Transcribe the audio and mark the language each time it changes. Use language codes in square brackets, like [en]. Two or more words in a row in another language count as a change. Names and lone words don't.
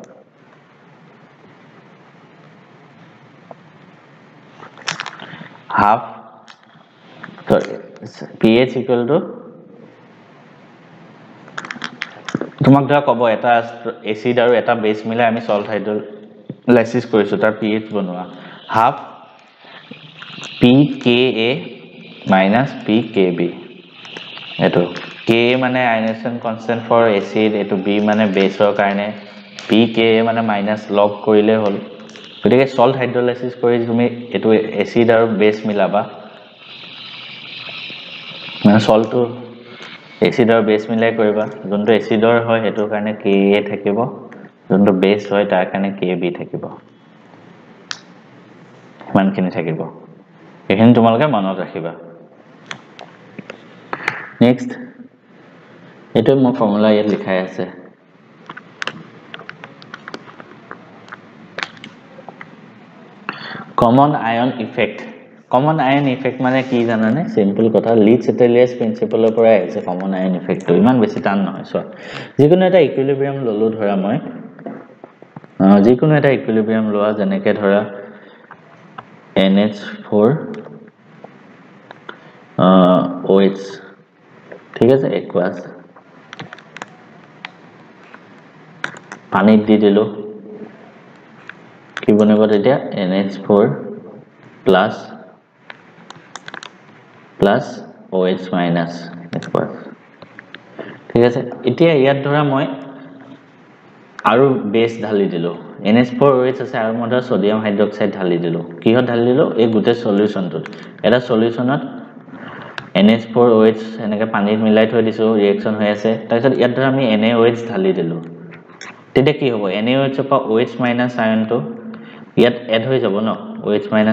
[as] half pH = তোমাক ধৰা কব এটা এসিড আৰু এটা বেস মিলাই আমি [en] salt hydrolysis [as] কৰিছো তাৰ pH বনোৱা half pKa - pKb এটো K মানে [en] ionisation constant for acid [as] এটো B মানে বেসৰ কাৰণে pKa মানে মাইনাস লগ কৰিলে হল গতিকে [en] salt hydrolysis [as] কৰি তুমি এটো এসিড আৰু বেস মিলাবা মানে সল্টটো এসিড আৰু বেস মিলাই কৰিবা যোনটো এসিডৰ হয় হেতুৰ কাৰণে Ka থাকিব যোনটো বেস হয় তাৰ কাৰণে Kb থাকিব মানখিনি থাকিব এখিনি তোমালোকে মনত ৰাখিবা নেক্সট এটো মোৰ ফৰ্মুলা ইয়াত লিখাই আছে [en] common ion effect common ion effect [as] মানে কি জানানে সিম্পল কথা লিটজ-এটেলিয়াস প্ৰিন্সিপলৰ পৰা আহিছে [en] common ion effect [as] ইমান বেছি টান নহয় সো যিকোনো এটা ইকুইলিব্ৰিয়াম ললো ধৰা মই যিকোনো এটা ইকুইলিব্ৰিয়াম লোৱা যেনেকে ধৰা NH4 OH ঠিক আছে একোয়াস পানী দি দিলো কি বনিব তেতিয়া [en] NH4 plus OH minus aqueous [as] ঠিক আছে এতিয়া ইয়াত ধৰা মই আৰু বেস ঢালি দিলো NH4OH আছে আৰু মই ধৰা [en] sodium hydroxide [as] ঢালি দিলো কিহত ঢালি দিলো এই গুটে সলিউশনটোত এটা সলিউশনত NH4OH এনেকে পানীত মিলাই থৈ দিছো ৰিঅ্যাকশন হৈ আছে তাৰপিছত ইয়াত ধৰা আমি NaOH ঢালি দিলো তেতিয়া কি হ'ব NaOH পৰা OH মাইনাস আয়নটো ইয়াত এড হৈ যাব ন OH মাইনাস